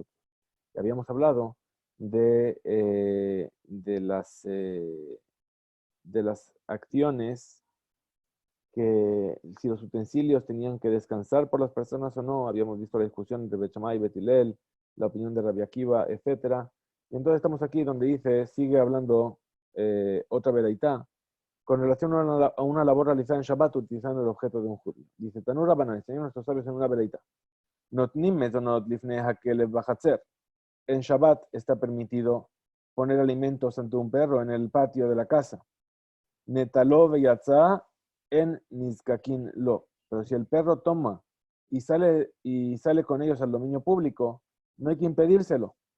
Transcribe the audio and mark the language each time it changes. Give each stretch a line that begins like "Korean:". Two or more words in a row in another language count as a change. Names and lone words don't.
Spanish: Ya habíamos hablado de las acciones, que si los utensilios tenían que descansar por las personas o no. Habíamos visto la discusión entre Bet Shammai y Bet Hillel, la opinión de Rabbi Akiva, etc. Y entonces estamos aquí donde dice, sigue hablando otra veraitá, con relación a una labor realizada en Shabbat utilizando el objeto de un judío. Dice,
Aramaic: תנו רבנן,
Spanish: enseñaron nuestros sabios en una veraitá.
Hebrew: נותנים מזונות לפני הכלב בחצר.
Spanish: En Shabbat está permitido poner alimentos ante un perro en el patio de la casa.
Hebrew: נטלו ויצא אין נזקקין לו.
Spanish: Pero si el perro toma y sale con ellos al dominio público, no hay que impedírselo.